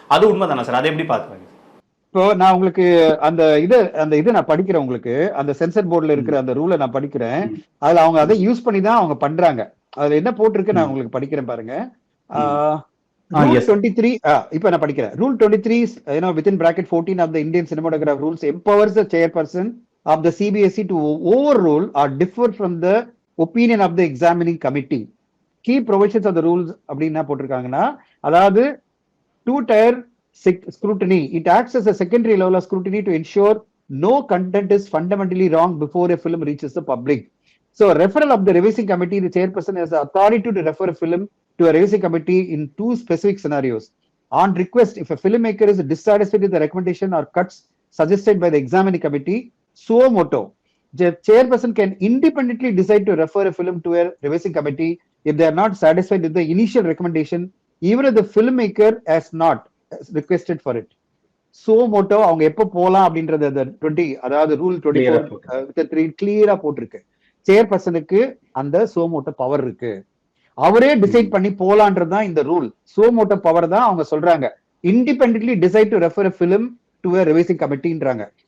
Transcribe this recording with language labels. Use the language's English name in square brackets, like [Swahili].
[Tamil] அது உண்மைதானே சார்? அதை எப்படி பார்க்குறாங்க? இப்போ நான் உங்களுக்கு அந்த இது நான் படிக்கிறேன், உங்களுக்கு அந்த சென்சர் போர்டுல இருக்கிற அந்த ரூலை நான் படிக்கிறேன். அதுல அவங்க அதை யூஸ் பண்ணி தான் அவங்க பண்றாங்க. அதுல என்ன போட்டிருக்கு நான் உங்களுக்கு படிக்கிறேன் பாருங்க. Rule 23, இப்ப நான் படிக்கிறேன். [English] Rule 23, within bracket 14 of the Indian Cinematograph Rules empowers the chairperson of the CBSE to overrule or differ from the opinion of the examining committee. Key provisions of the rules [Tamil] அப்படின்னா போட்டிருக்காங்கன்னா, அதாவது [English] 2-tier scrutiny. It acts as a secondary level of scrutiny to ensure no content is fundamentally wrong before a film reaches the public. So referral of the revising committee, the chairperson has the authority to refer a film to a revising committee in 2 specific scenarios. On request, if a filmmaker is dissatisfied with the recommendation or cuts suggested by the examining committee, suo moto, the chairperson can independently decide to refer a film to a revising committee if they are not satisfied with the initial recommendation, even if the filmmaker has not requested for it. [Tamil] suo moto அவங்க எப்ப போலாம் அப்படின்றது அந்த 20, அதாவது rule 24 கிளியரா போட்டிருக்கு. சேர்பர்சனுக்கு அந்த Zomato power இருக்கு, அவரே டிசைட் பண்ணி போலான்றதுதான் இந்த ரூல். சோமோட்டோ பவர் தான் அவங்க சொல்றாங்க. [English] Independently decide to refer a film to a revising கமிட்டின்றாங்க.